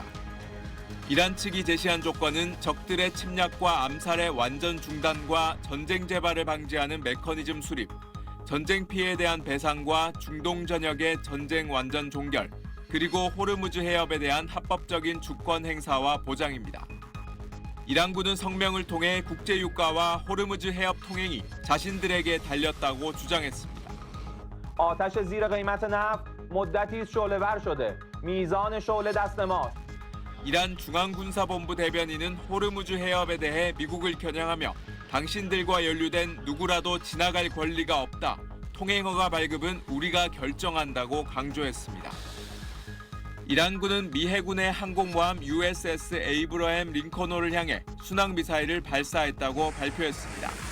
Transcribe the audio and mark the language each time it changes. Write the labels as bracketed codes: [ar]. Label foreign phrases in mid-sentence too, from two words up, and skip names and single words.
[ko] 이란 측이 제시한 조건은 적들의 침략과 암살의 완전 중단과 전쟁 재발을 방지하는 메커니즘 수립, 전쟁 피해에 대한 배상과 중동 전역의 전쟁 완전 종결, 그리고 호르무즈 해협에 대한 합법적인 주권 행사와 보장입니다. 이란군은 성명을 통해 국제유가와 호르무즈 해협 통행이 자신들에게 달렸다고 주장했습니다. [fa] آتش زیر قیمت نفت مدتی است شعله‌ور شده. میزان شعله دست ماست. [ko] 이란 중앙군사본부 대변인은 호르무즈 해협에 대해 미국을 겨냥하며 당신들과 연루된 누구라도 지나갈 권리가 없다. 통행허가 발급은 우리가 결정한다고 강조했습니다. 이란군은 미 해군의 항공모함 USS 에이브러햄 링컨호를 향해 순항미사일을 발사했다고 발표했습니다.